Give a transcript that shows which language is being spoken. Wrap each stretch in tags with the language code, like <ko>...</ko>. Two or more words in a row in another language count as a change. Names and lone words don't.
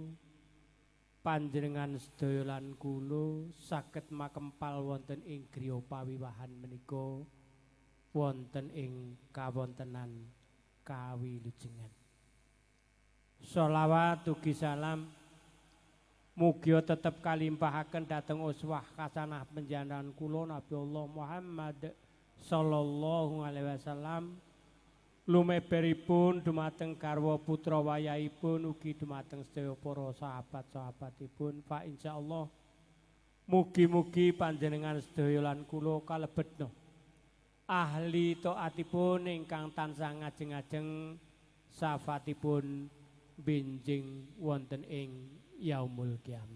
<jv>Panjenengan sedaya lan kula saged makempal wonten ing griya pawiwahan menika wonten ing kawontenan kawilujengan. Sholawat ugi salam mugi tetep kalimpahaken dhateng uswah kasanah panjenengan kula Nabi Allah Muhammad</jv> <ar>صلى الله عليه وسلم.</ar> <jv>Lumeberipun dumateng garwa putra wayahipun ugi dumateng sedaya para sahabat-sahabatipun. Fa insyaallah mugi-mugi panjenengan sedaya lan kula kalebetna ahli taatipun ingkang tansah ngajeng-ajeng syafaatipun benjing wonten ing</jv> <ar>يوم القيامة.</ar>